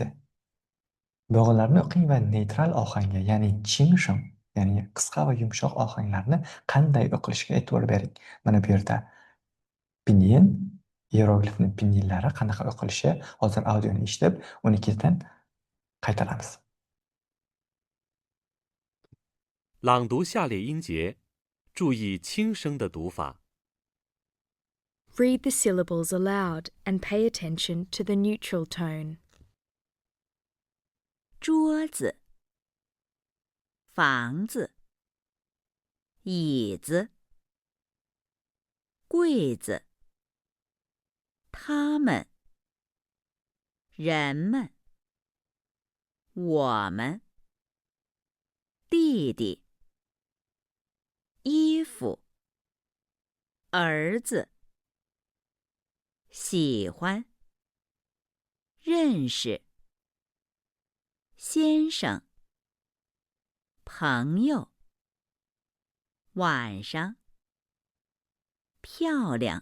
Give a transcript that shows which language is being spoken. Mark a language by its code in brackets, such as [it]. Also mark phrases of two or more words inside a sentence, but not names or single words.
[uz] Bo'g'inlarni o'qing va neytral ohangga, ya'ni chimishim, ya'ni qisqa va yumshoq ohanglarni qanday o'qilishiga e'tibor bering. Mana bu yerda pinyin, iyeroglifni pinyinlari qanaqa o'qilishi, hozir audioni eshitib, uni ketidan qaytaramiz. [zh] 朗读下列音节，注意轻声的读法。 [en] Read the syllables aloud and pay attention to the neutral tone. [zh] 桌子、房子、椅子、柜子、他们、人们、我们、弟弟、衣服、儿子、喜欢、认识、先生、朋友、晚上、漂亮。